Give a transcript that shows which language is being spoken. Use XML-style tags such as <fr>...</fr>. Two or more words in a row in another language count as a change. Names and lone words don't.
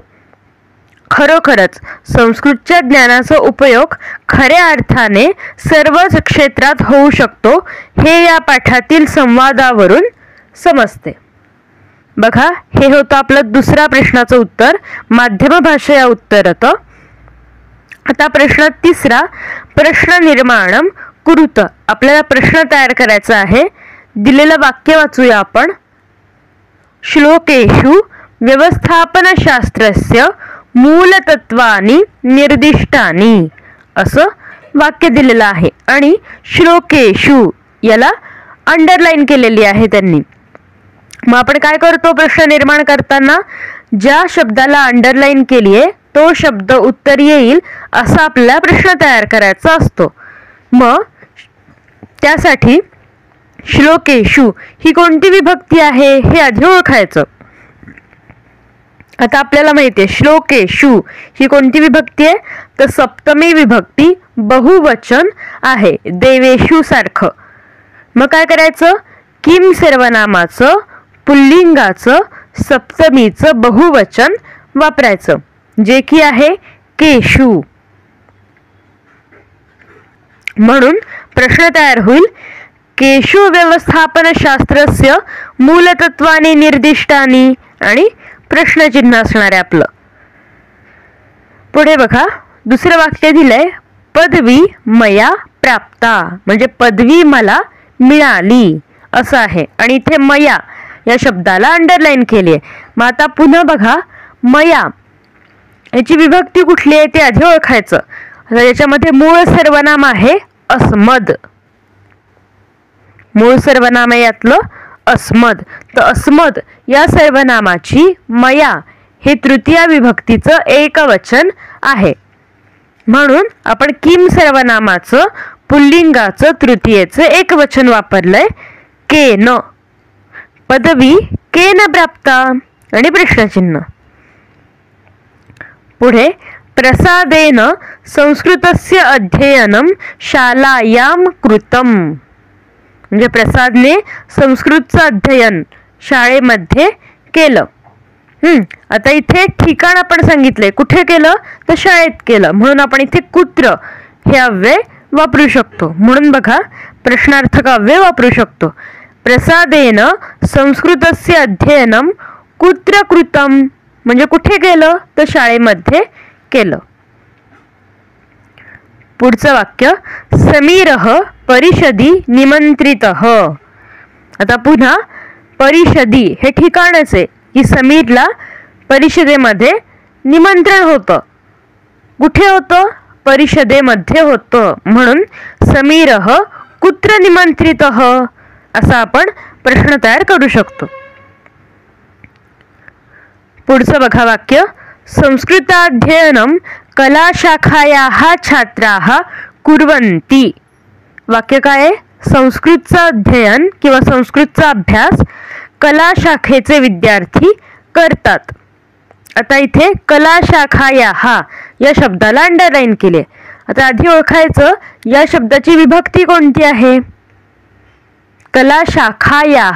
<mr>खरोखरच संस्कृतच्या ज्ञानाचा उपयोग खऱ्या अर्थाने सर्वच क्षेत्रात होऊ शकतो हे या पाठातील संवादावरून समजते. बघा, हे होतं आपलं दुसऱ्या प्रश्नाचं उत्तर, माध्यम भाषा या उत्तरतं. आता प्रश्न तिसरा,</mr> <sa>प्रश्न निर्माणम कुरुत.</sa> <mr>आपल्याला प्रश्न तयार करायचा आहे. दिलेलं वाक्य वाचूया आपण.</mr> <sa>श्लोकेषु व्यवस्थापनशास्त्रस्य मूलतत्वानि निर्दिष्टानि</sa> <mr>असं वाक्य दिलेलं आहे आणि श्लोकेषु याला अंडरलाईन केलेली आहे त्यांनी. मग आपण काय करतो प्रश्न निर्माण करताना, ज्या शब्दाला अंडरलाईन केली आहे तो शब्द उत्तर येईल असा आपल्याला प्रश्न तयार करायचा असतो. मग त्यासाठी श्लोकेषु ही कोणती विभक्ती आहे हे आधी ओळखायचं. आता आपल्याला माहिती आहे श्लोकेषु ही कोणती विभक्ती आहे, तर सप्तमी विभक्ती बहुवचन आहे, देवेषु सारखं. मग काय करायचं, किम सर्वनामाचं पुल्लिंगाचं सप्तमीचं बहुवचन वापरायचं, जे की आहे केशु. म्हणून प्रश्न तयार होईल,</mr> <sa>केशु व्यवस्थापनशास्त्रस्य मूलतत्वानि निर्दिष्टानि</sa> <mr>आणि प्रश्नचिन्ह असणार आहे आपलं. पुढे बघा, दुसरं वाक्य दिलंय,</mr> <sa>पदवी मया प्राप्ता,</sa> <mr>म्हणजे पदवी मला मिळाली असं आहे आणि इथे मया या शब्दाला अंडरलाईन केली आहे. मग आता पुन्हा बघा, मया याची विभक्ती कुठली आहे ते आधी ओळखायचं. याच्यामध्ये मूळ सर्वनाम आहे अस्मद, मूळ सर्वनाम आहे यातलं अस्मद. तर अस्मद या सर्वनामाची मया हे तृतीय विभक्तीचं एकवचन आहे. म्हणून आपण किम सर्वनामाचं पुल्लिंगाचं तृतीयेचं एकवचन वापरलंय, केन.</mr> <sa>पदवी केन प्राप्ता</sa> <mr>आणि प्रश्नचिन्ह.</mr> <sa>पुढे प्रसादेन संस्कृतस्य अध्ययनं शालायां कृतम,</sa> <mr>म्हणजे प्रसादने संस्कृतचं अध्ययन शाळेमध्ये केलं. आता इथे ठिकाण आपण सांगितलंय, कुठे केलं तर शाळेत केलं, म्हणून आपण इथे कुत्र हे अव्यय वापरू शकतो. म्हणून बघा, प्रश्नार्थक अव्यय वापरू शकतो.</mr> <sa>प्रसादेन संस्कृतस्य अध्ययनं कुत्र कृतम,</sa> <mr>म्हणजे कुठे केलं तर शाळेमध्ये केलं.</mr> <sa>पुढचं वाक्य, समीरः परिषदी निमंत्रितः.</sa> <mr>आता पुन्हा परिषदी हे ठिकाणच आहे की समीरला परिषदेमध्ये निमंत्रण होतं. कुठे होतं, परिषदेमध्ये होतं. म्हणून</mr> <sa>समीरः कुत्र निमंत्रितः</sa> <mr>असा आपण प्रश्न तयार करू शकतो. पुढचं बघा वाक्य,</mr> <sa>संस्कृताध्ययनं कलाशाखायाः छात्राः कुर्वन्ति.</sa> <mr>वाक्य काय आहे, संस्कृतचं अध्ययन किंवा संस्कृतचा अभ्यास कला शाखेचे विद्यार्थी करतात. आता इथे</mr> <sa>कला शाखायाः</sa> <mr>या शब्दाला अंडरलाईन केले. आता आधी ओळखायचं या शब्दाची विभक्ती कोणती आहे,</mr> <sa>कला शाखायाः.</sa>